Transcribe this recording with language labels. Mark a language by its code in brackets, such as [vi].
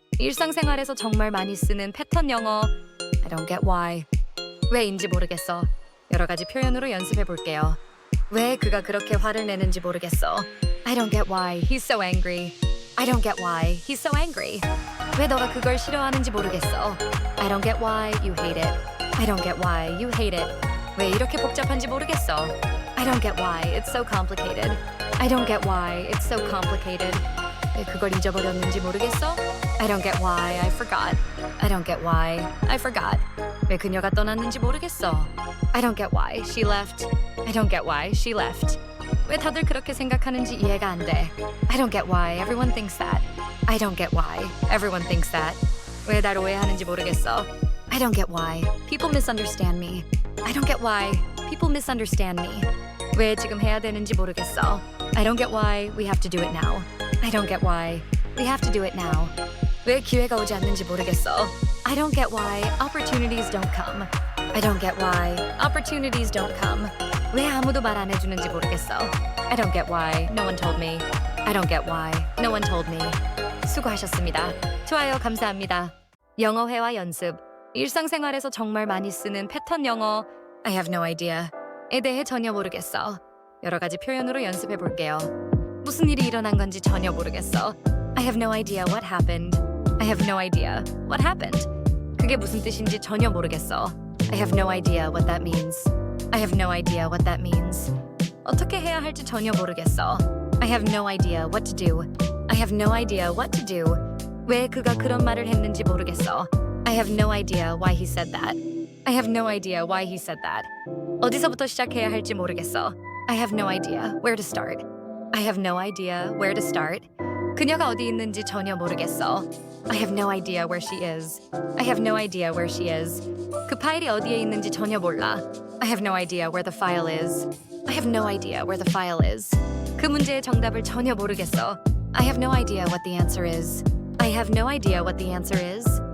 [ko] 일상생활에서 정말 많이 쓰는 패턴 영어. [en] I don't get why. [ko] 왜인지 모르겠어. 여러 가지 표현으로 연습해 볼게요. 왜 그가 그렇게 화를 내는지 모르겠어. [en] I don't get why he's so angry. I don't get why he's so angry. [ko] 왜 너가 그걸 싫어하는지 모르겠어. [en] I don't get why you hate it. I don't get why you hate it. [ko] 왜 이렇게 복잡한지 모르겠어. [en] I don't get why it's so complicated. I don't get why it's so complicated. [ko] 왜 그걸 잊어버렸는지 모르겠어. [en] I don't get why I forgot. I don't get why I forgot. [ko] 왜 그녀가 떠났는지 모르겠어. [en] I don't get why she left. I don't get why she left. [ko] 왜 다들 그렇게 생각하는지 이해가 안 돼. [en] I don't get why everyone thinks that. I don't get why everyone thinks that. [ko] 왜 날 오해하는지 모르겠어. [en] I don't get why people misunderstand me. I don't get why people misunderstand me. [ko] 왜 지금 해야 되는지 모르겠어. [en] I don't get why we have to do it now. I don't get why we have to do it now. [ko] 왜 기회가 오지 않는지 모르겠어. [en] I don't get why opportunities don't come. I don't get why opportunities don't come. [ko] 왜 아무도 말 안 해주는지 모르겠어. [en] I don't get why no one told me. I don't get why no one told me. [ko] 수고하셨습니다. 좋아요, 감사합니다. 영어 회화 연습. 일상생활에서 정말 많이 쓰는 패턴 영어. [en] I have no idea [ko] 에 대해 전혀 모르겠어. 여러 가지 표현으로 연습해 볼게요. 무슨 일이 일어난 건지 전혀 모르겠어. [en] I have no idea what happened. I have no idea what happened. [ko] 그게 무슨 뜻인지 전혀 모르겠어. [en] I have no idea what that means. I have no idea what that means. [ko] 어떻게 해야 할지 전혀 모르겠어. [en] I have no idea what to do. I have no idea what to do. [ko] 왜 그가 그런 말을 했는지 모르겠어. [en] I have no idea why he said that. I have no idea why he said that. [ko] 어디서부터 시작해야 할지 모르겠어. [en] I have no idea where to start. I have no idea where to start. [ko] 그녀가 어디 있는지 전혀 모르겠어. [en] I have no idea where she is. I have no idea where she is. [ko] 그 파일이 어디에 있는지 전혀 몰라. [en] I have no idea where the file is. I have no idea where the file is. [ko] 그 문제의 정답을 전혀 모르겠어. [en] I have no idea what the answer is. I have no idea what the answer is.